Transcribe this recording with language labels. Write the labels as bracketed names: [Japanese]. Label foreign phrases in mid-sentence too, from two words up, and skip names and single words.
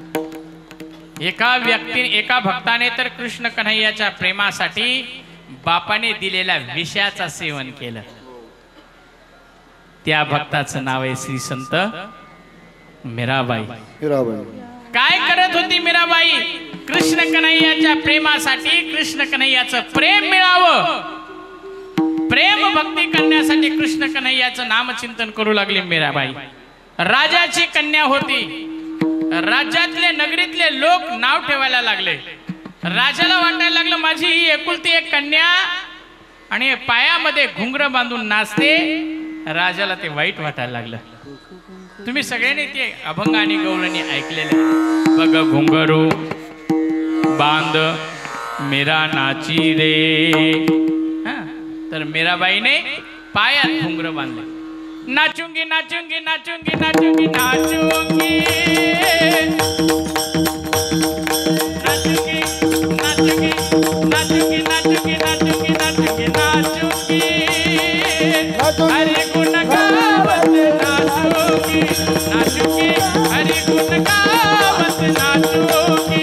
[Marathi] एका भक्ताने तर कृष्ण कन्हैयाच्या प्रेमासाठी बापाने दिलेल्या विषयाचं सेवन केलं. त्या भक्ताचं नाव आहे श्री संत मीराबाई. मीराबाई काय करत होती मीराबाई? कृष्ण कन्हैयाच्या प्रेमासाठी, कृष्ण कन्हैयाचं प्रेम मिळावं, प्रेम भक्ती करण्यासाठी कृष्ण कन्हैयाचं नामचिंतन करू लागली मीराबाई. राजाची कन्या होती. राज्यातले नगरीतले लोक नाव ठेवायला लागले. राजाला वाटायला लागलं माझी ही एकुलती एक कन्या आणि पायामध्ये घुंगर बांधून नाचते. राजाला ते वाईट वाटायला लागलं. तुम्ही सगळ्यांनी ते अभंग आणि गवळणी ऐकलेले. [Hindi] बघ घुंगरू बांध मीरा नाची रे. [Marathi] तर मीराबाईने पायात घुंगर बांधले. [Hindi] नाचूंगी नाचूंगी नाचूंगी नाचूंगी नाचूंगी नाचूंगी नाचूंगी नाचूंगी नाचूंगी नाचूंगी नाचूंगी नाचूंगी हरि गुण गावत नाचूंगी नाचूंगी हरि गुण गावत नाचूंगी